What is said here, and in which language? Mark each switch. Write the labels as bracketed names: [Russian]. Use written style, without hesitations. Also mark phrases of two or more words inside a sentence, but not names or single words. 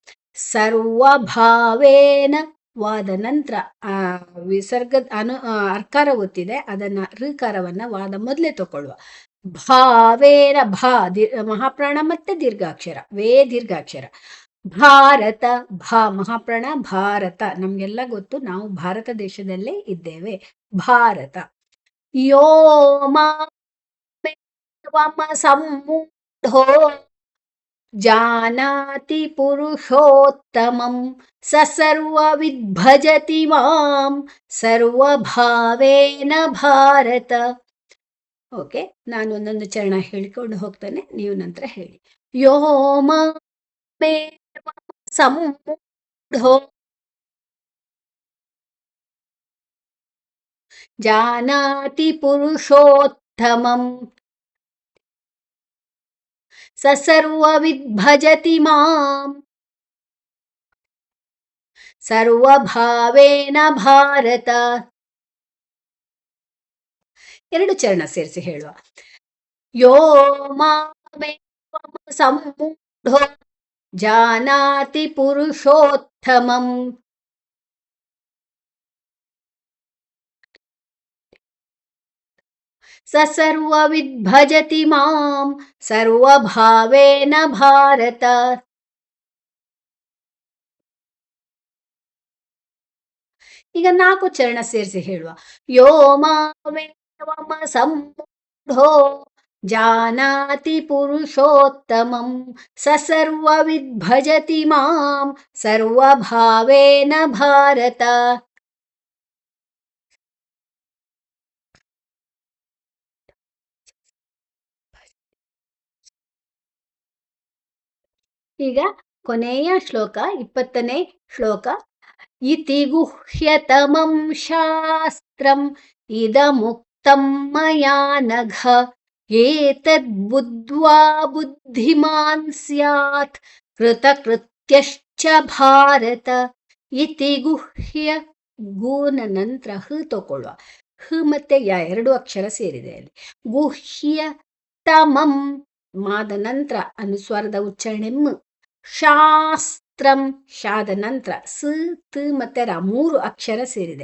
[Kannada] ಸರ್ವಭಾವೇನ ವಾದ ನಂತರ ವಿಸರ್ಗದ ಅರ್ಕಾರ ಒತ್ತಿದೆ, ಅದನ್ನ ಋಕಾರವನ್ನ ವಾದ ಮೊದಲೇ ತಗೊಳ್ಳುವ. ಭಾವೇನ ಮಹಾಪ್ರಾಣ ಮತ್ತೆ ದೀರ್ಘಾಕ್ಷರ, ವೇ ದೀರ್ಘಾಕ್ಷರ. ಭಾರತ ಭಾ ಮಹಾಪ್ರಾಣ ಭಾರತ, ನಮ್ಗೆಲ್ಲ ಗೊತ್ತು, ನಾವು ಭಾರತ ದೇಶದಲ್ಲೇ ಇದ್ದೇವೆ. ಭಾರತ. [Sanskrit] ಯೋ ಸಂಮೂಢೋ ಜಾನಾತಿ ಪುರುಷೋತ್ತಮಂ ಸ ಸರ್ವ ವಿದ್ಭಜತಿ ಮಾಂ ಸರ್ವಭಾವೇನ ಭಾರತ. [Kannada] ಓಕೆ, ನಾನು ಒಂದೊಂದು ಚರಣ ಹೇಳಿಕೊಂಡು ಹೋಗ್ತಾನೆ, ನೀವು ನಂತರ ಹೇಳಿ. [Sanskrit] ಯೋ ಸಂಮೂಢೋ ಜಾನಾತಿ ಪುರುಷೋತ್ತಮಂ ಸ ಸರ್ವ ವಿದ್ಭಜತಿ ಮಾಂ ಸರ್ವಭಾವೇನ ಭಾರತ. [Kannada] ಎರಡು ಚರಣ ಸೇರಿಸಿ ಹೇಳುವ. [Sanskrit] ಯೋ ಸಂಮೂಢೋ ಜಾನಾತಿ ಪುರುಷೋತ್ತಮಂ ಸ ಸರ್ವ ವಿದ್ಭಜತಿ ಮಾಂ ಸರ್ವಭಾವೇನ ಭಾರತ. [Kannada] ಈಗ 4 ಚರಣ ಸೇರಿಸಿ ಹೇಳುವ. [Sanskrit] ಯೋ ಸಂಮೂಢೋ ಜಾನಾತಿ ಪುರುಷೋತ್ತಮಂ ಸ ಸರ್ವ ವಿದ್ಭಜತಿ ಮಾಂ ಸರ್ವಭಾವೇನ ಭಾರತ. [Kannada] ಈಗ ಕೊನೆಯ ಶ್ಲೋಕ 20ನೇ ಶ್ಲೋಕ. [Sanskrit] ಇತಿ ಗುಹ್ಯತಮಂ ಶಾಸ್ತ್ರಂ ಇದಮುಕ್ತಂ ಮಯಾ ನಘ ಏತದ್ ಬುದ್ಧ್ವಾ ಬುದ್ಧಿಮಾನ್ ಸ್ಯಾತ್ ಕೃತಕೃತ್ಯಶ್ಚ ಭಾರತ. ಇತಿ ಗುಹ್ಯ, [Kannada] ಗೂನ ನಂತರ ಹ ತಗೊಳ್ಳುವ. ಹ ಮತ್ತೆ ಯ ಎರಡು ಅಕ್ಷರ ಸೇರಿದೆ ಅಲ್ಲಿ. [Sanskrit] ಗುಹ್ಯ ತಮಂ [Kannada] ಮಾದ ನಂತರ ಅನುಸ್ವಾರದ ಉಚ್ಚಾರಣೆ ಮ್. ಶಾಸ್ತ್ರಂ ಶಾದ ನಂತರ ಸ ತ ಮತ್ತೆ ರ 3 ಅಕ್ಷರ ಸೇರಿದೆ.